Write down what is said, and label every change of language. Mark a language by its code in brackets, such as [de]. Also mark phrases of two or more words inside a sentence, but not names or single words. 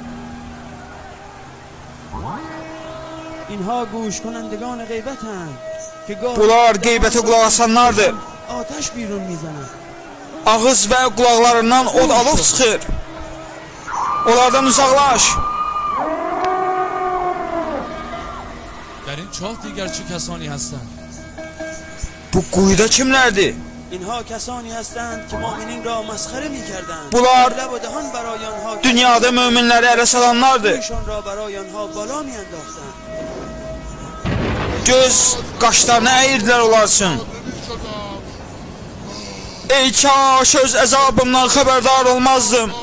[fa] اینها گوش کنندگان غیبتند. که گاه [az] Bunlar qeybətə qulaq asanlardır. [fa] آتش بیرون میزنند. [az] Ağız və qulaqlarından od alıb çıxır. Onlardan uzaqlaş. [fa] در این چاه دیگر چه کسانی هستند؟ [az] Bu quyuda kimlərdir? [fa] اینها کسانی هستند که مؤمنین را مسخره میکردند. [az] Bunlar [fa] لب و دهان برای آنها [az] dünyada möminləri ələ salanlardır. [fa] ایشان را برای آنها بالا میانداختند. [az] Göz qaşlarını əyirdilər onlar üçün. Ey kaş öz əzabımdan xəbərdar olmazdım.